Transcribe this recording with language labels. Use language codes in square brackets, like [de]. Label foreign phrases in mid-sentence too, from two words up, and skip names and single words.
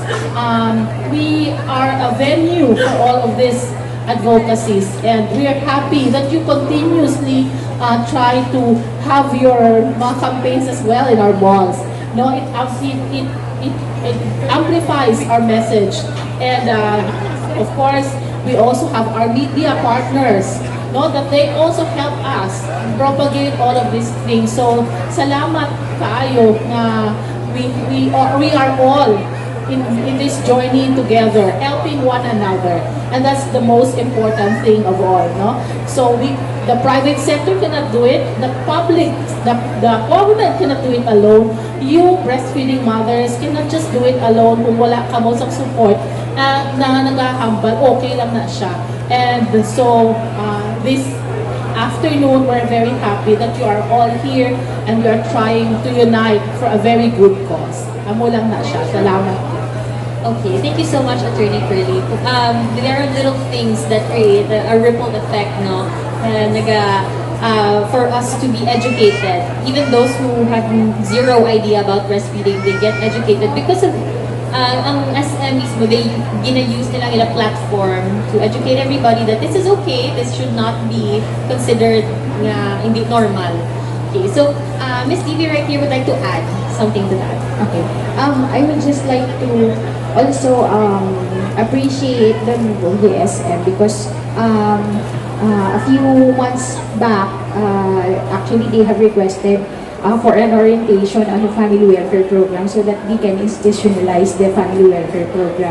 [en] We are a venue for all of this advocacies and we are happy that you continuously try to have your campaigns as well in our malls. No, it amplifies our message and of course we also have our media partners, no, that they also help us propagate all of these things. So [ceb] salamat kaayo na [en] we are all in this journey together, helping one another, and that's the most important thing of all, no? So the private sector cannot do it, the government cannot do it alone. You breastfeeding mothers cannot just do it alone [hil] kung wala ka mo sa support na nagahambal, okay lang na siya. [en] And so this afternoon, we're very happy that you are all here and we are trying to unite for a very good cause. [hil] Amo lang na siya. Salamat. [en] Okay, thank you so much, Attorney Curly. There are little things that create a ripple effect, no? for us to be educated. Even those who have zero idea about breastfeeding, they get educated because of ang SM mismo, they gina-use nila nila platform to educate everybody that this is okay, this should not be considered [tl] nga hindi normal. [en] Okay, so Miss Divy right here would like to add something to that. Okay. I would just like to also appreciate the move of the SM because a few months back, actually they have requested for an orientation on the family welfare program so that we can institutionalize the family welfare program.